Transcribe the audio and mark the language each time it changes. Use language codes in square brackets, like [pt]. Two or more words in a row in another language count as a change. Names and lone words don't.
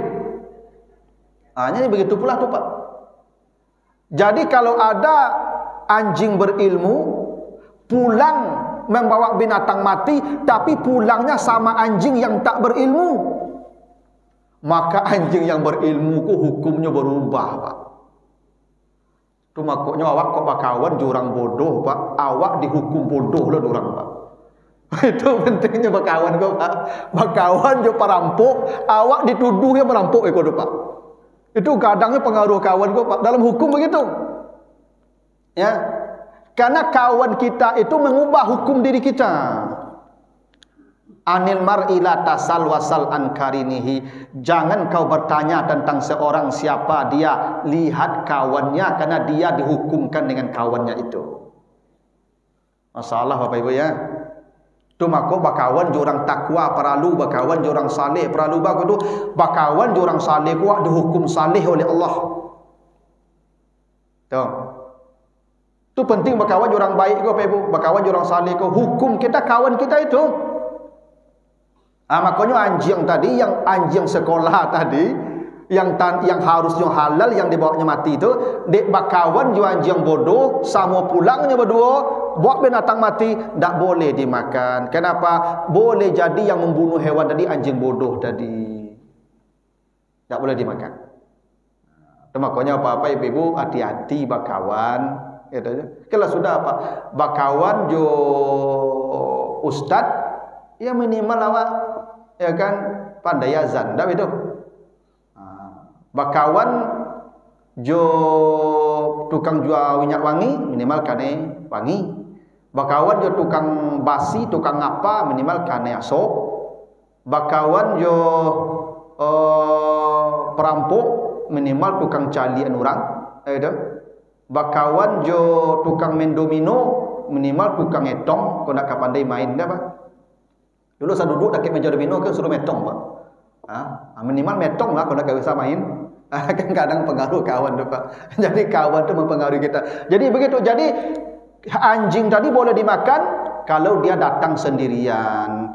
[id] Hanya ini begitu pula tuh Pak. Jadi kalau ada anjing berilmu pulang membawa binatang mati, tapi pulangnya sama anjing yang tak berilmu, maka anjing yang berilmu ku hukumnya berubah Pak. [min] Tu makanya awak kok bakawan jurang bodoh, Pak. Awak dihukum bodoh lah durang, Pak. Itu pentingnya bakawan kok, Pak. Bakawan jo perampok, awak dituduh yang merampok kok, Pak. Itu kadangnya pengaruh kawan kok, Pak. [id] Dalam hukum begitu. Ya. Karena kawan kita itu mengubah hukum diri kita. [ar] عن المرء لا تسأل وسل عن قرينه. [id] Jangan kau bertanya tentang seorang siapa dia, lihat kawannya, karena dia dihukumkan dengan kawannya itu. Masalah Bapak Ibu ya. [min] Tu mako bakawan jurang takwa perlu, bakawan jurang saleh perlu, baku tu bakawan jurang saleh kuat dihukum saleh oleh Allah. Tuh. Tu penting bakawan jurang baik ko Bapak Ibu, bakawan jurang saleh ko, [id] hukum kita kawan kita itu. Makanya anjing tadi, yang anjing sekolah tadi, yang harusnya halal, yang dibawanya mati itu, dek bakawan juga anjing bodoh, sama pulangnya berdua, buat binatang mati, tak boleh dimakan. Kenapa? Boleh jadi yang membunuh hewan tadi anjing bodoh tadi, tak boleh dimakan. Makanya apa-apa ibu-ibu hati-hati bakawan. Gitu. Kalau sudah apa? [min] Bakawan jo ustad, ya minimal awak ya kan pandai azan, dah itu. Bakawan jo tukang jual minyak wangi, minimal kane wangi. Bakawan jo tukang basi, tukang apa, minimal kane asok. Bakawan jo perampok, minimal tukang calian orang, itu. Bakawan jo tukang main domino, minimal tukang etong, kau nak pandai main dah Pak. [id] Dulu saya duduk dekat meja domino kan suruh metong, Pak. Minimal metong lah kalau nak bisa main. Kan kadang pengaruh kawan tu, Pak. Jadi kawan tu mempengaruhi kita. Jadi begitu. Jadi anjing tadi boleh dimakan kalau dia datang sendirian.